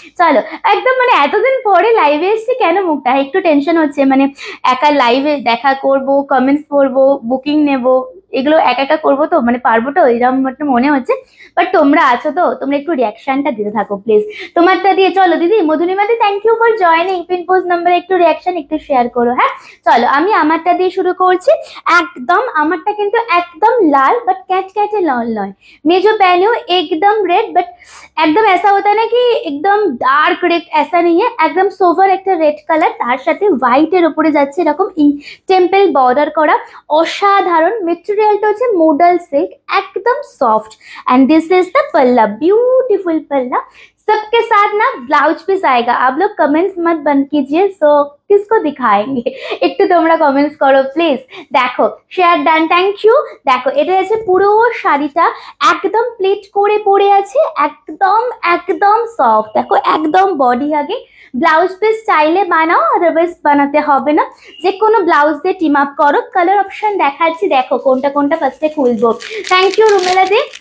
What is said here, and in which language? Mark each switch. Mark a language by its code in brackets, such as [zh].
[bn] চলো, একদম মানে এতদিন পরে লাইভে এসেছি, কেন মুখটা একটু টেনশন হচ্ছে, মানে একা লাইভে দেখা করব, কমেন্টস পড়বো, বুকিং নেব, এগুলো একা একা করবো তো, মানে পারবো তো, এরকম মনে হচ্ছে। বাট তোমরা আছো তো, তোমরা একটু রিয়াকশনটা দিতে থাকো প্লিজ। তোমারটা দিয়ে চলো দিদি। মধুরিমাদি, thank you for joining. Pin post নাম্বারে একটু রিয়াকশন একটু শেয়ার করো, হ্যাঁ? চলো, আমি আমারটা দিয়ে শুরু করছি। একদম আমারটা কিন্তু একদম লাল, বাট ক্যাট ক্যাটে লাল নয়। [hi] मैं जो पहनी हूँ एकदम रेड, बट एकदम ऐसा होता है ना कि एकदम डार्क रेड, ऐसा नहीं है, एकदम सोवर [bn] একটা রেড কালার, তার সাথে হোয়াইট এর উপরে যাচ্ছে এরকম টেম্পল বর্ডার করা, অসাধারণ। মেটেরিয়ালটা হচ্ছে মোডাল সিল্ক, একদম soft, [en] And this is the palla, beautiful palla. [hi] सबके साथ ना ब्लाउज पीस आएगा। आप लोग कमेंट्स मत बंद कीजिए, सो किसको दिखाएंगे, [bn] একটু তোমরা কমেন্টস করো প্লিজ। দেখো, শেয়ার ডান, থ্যাংক ইউ। দেখো, এটা আছে পুরো শাড়িটা একদম প্লেট করে পরে আছে, একদম একদম সফট। দেখো, একদম বডি আগে, ব্লাউজ পিস চাইলে বানাও, আদারওয়াইজ বানাতে হবে না, যে কোনো ব্লাউজ দিয়ে টিম আপ করো। কালার অপশন দেখাচ্ছি, দেখো কোনটা কোনটা ফার্স্টে খুলবো। Thank you Rumela the.